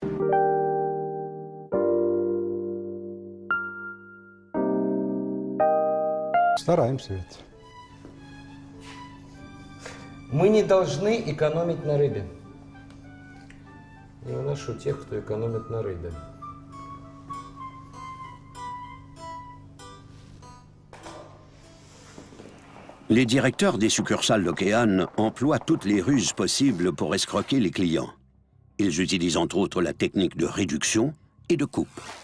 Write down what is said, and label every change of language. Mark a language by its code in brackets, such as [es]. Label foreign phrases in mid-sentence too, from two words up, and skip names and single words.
[ru] Стараемся ведь. Мы не должны экономить на рыбе. Не выношу тех, кто экономит на рыбе. [fr] Les directeurs des succursales Lokéan emploient toutes les ruses possibles pour escroquer les clients. Ils utilisent entre autres la technique de réduction et de coupe.